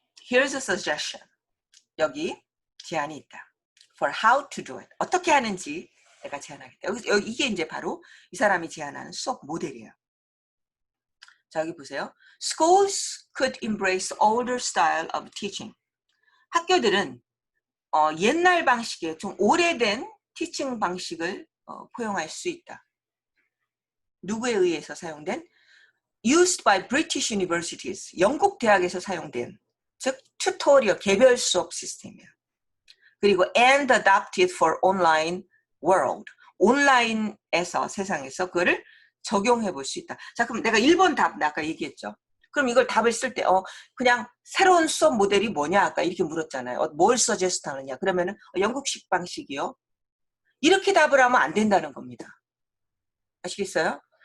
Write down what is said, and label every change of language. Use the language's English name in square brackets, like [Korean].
[English] Here's a suggestion. [Korean] 여기 제안이 있다. [English] For how to do it. [Korean] 어떻게 하는지 내가 제안하겠다. 이게 이제 바로 이 사람이 제안하는 수업 모델이에요. 자, 여기 보세요. [English] Schools could embrace older style of teaching. [Korean] 학교들은 옛날 방식의 좀 오래된 티칭 방식을 포용할 수 있다. 누구에 의해서 사용된? [English] used by British universities. [Korean] 영국 대학에서 사용된, 즉 튜토리얼 개별 수업 시스템이에요. [English] 그리고 and adapted for online world. [Korean] 온라인에서 세상에서 그거를 적용해 볼 수 있다. 자, 그럼 내가 1번 답 아까 얘기했죠. 그럼 이걸 답을 쓸 때 그냥 새로운 수업 모델이 뭐냐 아까 이렇게 물었잖아요. 뭘 서제스트 하느냐. 그러면은 영국식 방식이요. 이렇게 답을 하면 안 된다는 겁니다. 아시겠어요?